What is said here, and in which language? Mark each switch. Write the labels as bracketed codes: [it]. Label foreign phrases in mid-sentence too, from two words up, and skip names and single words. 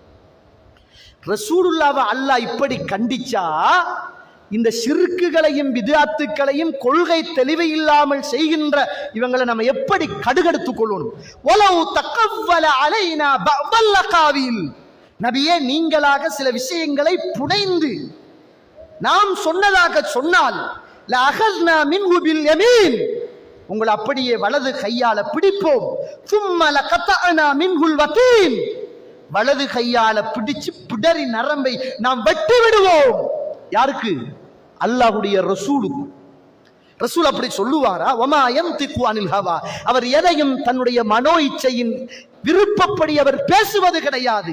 [ta] ரசூலுல்லாவை அல்லாஹ் இப்படி கண்டிச்சா இந்த ஷிர்க்குகளையும் பித்அத்துகளையும் கொள்கை தெளிவு இல்லாமல் செய்கின்ற இவங்களை நம்ம எப்படி கடுகடுத்துக் கொள்ளணும்? [ar] ولو تقول علينا بعض الأقاويل, [ta] நபியே நீங்களாக சில விஷயங்களை புனைந்து நாம் சொன்னதாக சொன்னால் [ar] لأخذنا منه باليمين, [ta] உங்களை அப்படியே வலது கையால பிடிப்போம். [ar] ثم لقطعنا منه الوتين, [ta] வலது கையால பிடிச்சு பிடரி நரம்பை நாம் வெட்டி விடுவோம். யாருக்கு? அல்லாஹ்வுடைய ரசூலுக்கு. ரசூல் அப்படி சொல்லுவாரா? [ar] وما ينطق عن الهوى, [ta] அவர் எதையும் தன்னுடைய மனோ இச்சையின் விருப்பப்படி அவர் பேசுவது கிடையாது.